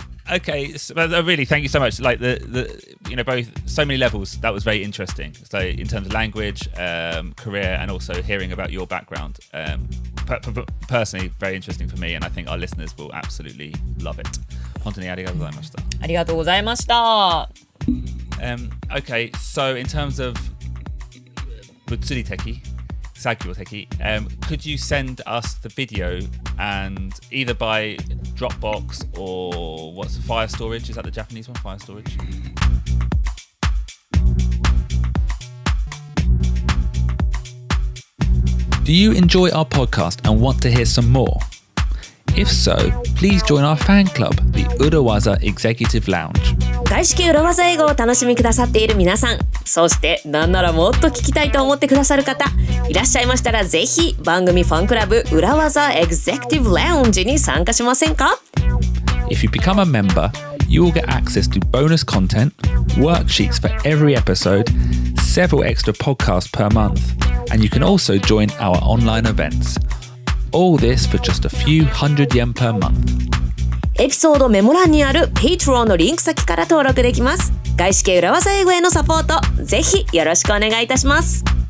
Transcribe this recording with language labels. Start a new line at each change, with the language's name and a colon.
English: Okay, so really, thank you so much. Like the both so many levels. That was very interesting. So in terms of language, career, and also hearing about your background. Personally, very interesting for me, and I think our listeners will absolutely love it.
Japanese: 本当にありがとうございました。ありがとうございました。
English: Okay, so in terms of
Japanese: 物理的。
English: 作業的, could you send us the video and either by Dropbox or what's Fire Storage? Is that the Japanese one? Fire Storage? Do you enjoy our podcast and want to hear some more? If so, please join our fan club, the Urawaza Executive Lounge.
Japanese: 外資系裏技英語を楽しみくださっている皆さん、そしてなんならもっと聞きたいと思ってくださる方いらっしゃいましたら、ぜひ番組ファンクラブ裏技エグゼクティブラウンジに参加しませんか？
English: If you become a member, you will get access to bonus content, worksheets for every episode, several extra podcasts per month, and you can also join our online events. All this for just a few hundred yen per month.
Japanese: エピソードメモ欄にある Patreon のリンク先から登録できます。外資系裏技英語へのサポート、ぜひよろしくお願いいたします。